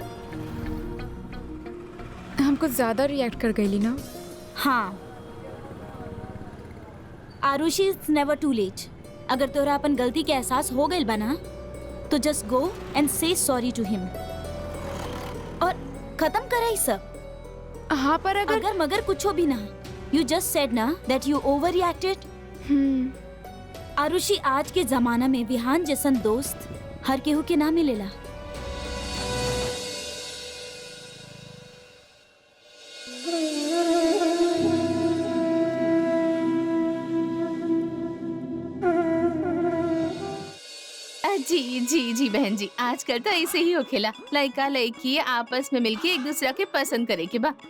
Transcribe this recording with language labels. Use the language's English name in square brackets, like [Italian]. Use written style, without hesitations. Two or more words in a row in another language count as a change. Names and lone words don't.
[Bhojpuri] हम कुछ ज्यादा रिएक्ट कर गईली ना। हाँ, आरुषि, [English] It's never too late. [Bhojpuri] अगर तोरा अपन गलती के एहसास हो गईल बना तो [English] just go and say sorry to him [Bhojpuri] और खत्म कराई सब। हाँ, पर अगर मगर कुछो भी ना, [English] you just said na that you over reacted. [Bhojpuri] आरुषि, आज के जमाना में विहान जैसन दोस्त हर केहू के ना मिलेला। जी जी जी बहन जी, आजकल तो ऐसे ही हो खेला, लड़का लड़की आपस में मिलके एक दूसरा के पसंद करे के बा।